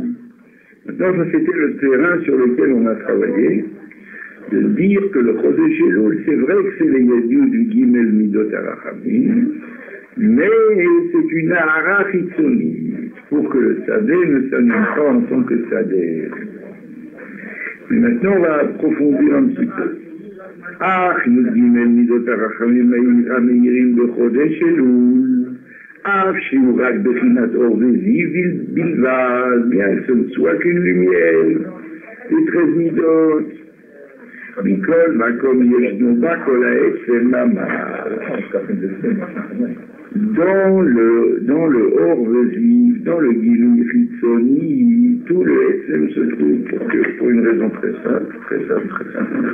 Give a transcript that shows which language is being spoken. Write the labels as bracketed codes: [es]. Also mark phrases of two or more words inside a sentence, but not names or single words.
[fr] Maintenant, ça c'était le terrain sur lequel on a travaillé, de dire que le [he] חודש אלול, [fr] c'est vrai que c'est les Yadiou du [he] גימל מידות הרחמים, [fr] mais c'est une [he] הארה חיצונית, [fr] pour que le Sadeh ne s'annule pas en tant que Sadeh. Mais maintenant, on va approfondir un petit peu. [he] אה, י״ג מידות הרחמים המאירים בחודש אלול. אה, שהוא רק בחינת אור וזיו בלבד, [fr] bien que ce ne soit qu'une lumière, les 13 midot. [he] מכל מקום ישנו בכל העצם מאמר. [fr] Dans le [he] אור וזיו, [fr] dans le [he] גילוי חיצוני, [fr] tout le Ha'etzem se trouve pour une raison très simple.